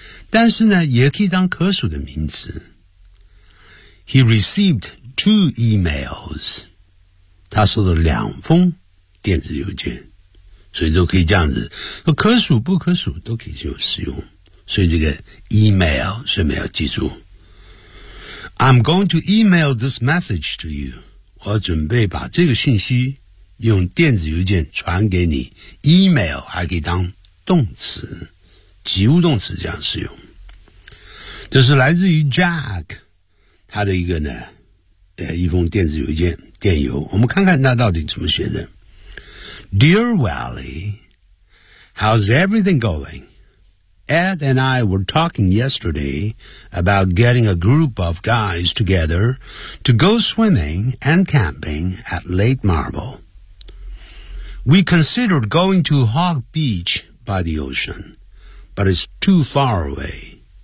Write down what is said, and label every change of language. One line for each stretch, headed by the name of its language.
Chinese: 但是呢也可以当可数的名词。
English: He received two emails.
Chinese: 他收到两封电子邮件，所以都可以这样子，可数不可数都可以使用，所以这个 email 所以要记住。
English: I'm going to email this message to you.
Chinese: 我准备把这个信息用电子邮件传给你。 email 还可以当动词，及物动词这样使用。这是来自于 Jack 他的一个呢一封电子邮件，电邮。我们看看他到底怎么写的。
English: Dear Wally, how's everything going? Ed and I were talking yesterday about getting a group of guys together to go swimming and camping at Lake Marble. We considered going to Hog Beach by the ocean, but it's too far away.